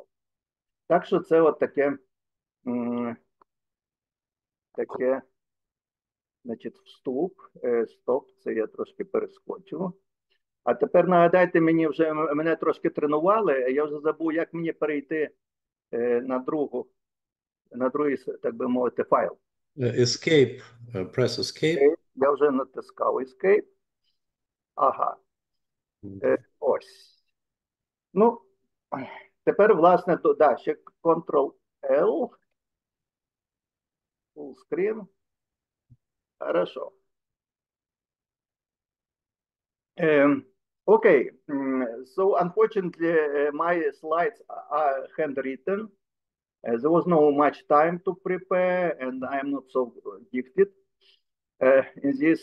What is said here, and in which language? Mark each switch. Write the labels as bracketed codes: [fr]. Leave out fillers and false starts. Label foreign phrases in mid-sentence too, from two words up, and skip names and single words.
[uk] Так що це от таке, значить, вступ. Стоп, це я трошки перескочив. А тепер нагадайте мені, вже мене трошки тренували, я вже забув, як мені перейти на другий, так би мовити, файл. [en] Escape, press escape. [uk] Я вже натискав escape. Ага. Ось. Ну, тепер, власне, да, ще Ctrl-L. [en] Full screen. Хорошо. Okay. So, unfortunately, my slides are handwritten. There was no much time to prepare, and I'm not so gifted in this.